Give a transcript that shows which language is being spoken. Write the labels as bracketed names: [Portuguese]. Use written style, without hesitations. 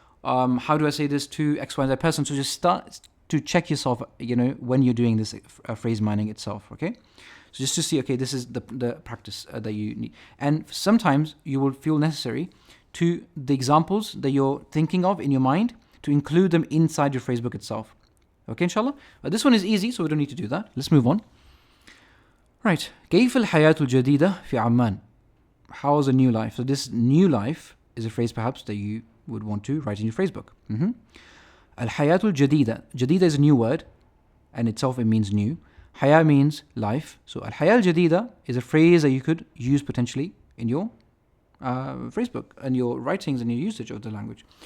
[English] How do I say this to X, Y, Z person? So just start to check yourself, when you're doing this phrase mining itself, okay? So just to see, okay, this is the practice that you need. And sometimes you will feel necessary to the examples that you're thinking of in your mind, to include them inside your phrasebook itself. Okay, inshallah? This one is easy, so we don't need to do that. Let's move on. Right. [Arabic] كيف الحياة الجديدة في عمان? [English] How's a new life? So this new life is a phrase perhaps that you would want to write in your phrasebook. [Arabic] الحياة الجديدة. [English] Jadida is a new word, and itself it means new. Haya means life. So [Arabic] الحياة الجديدة [English] is a phrase that you could use potentially in your phrasebook and your writings and your usage of the language.